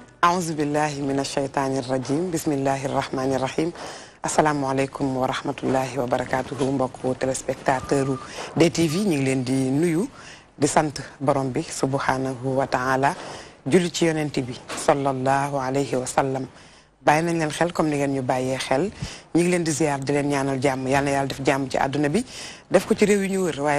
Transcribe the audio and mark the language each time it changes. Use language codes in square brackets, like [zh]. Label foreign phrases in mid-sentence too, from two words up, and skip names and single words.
[ar] أعوذ بالله من الشيطان الرجيم بسم الله الرحمن الرحيم السلام عليكم ورحمة الله وبركاته [wo] mbokku téléspectateur DTV ñu ngi leen di nuyu di sant borom bi [ar] سبحانه وتعالى [wo] julli ci yonent bi [ar] صلى الله عليه وسلم [wo] bàyyi nañ leen xel comme ni ngeen ñu bàyyee xel ñu ngi leen di ziar di leen ñaanal jàmm yàlla na yàlla def jàmm ci àdduna bi def ko ci réew yi ñu wër waaye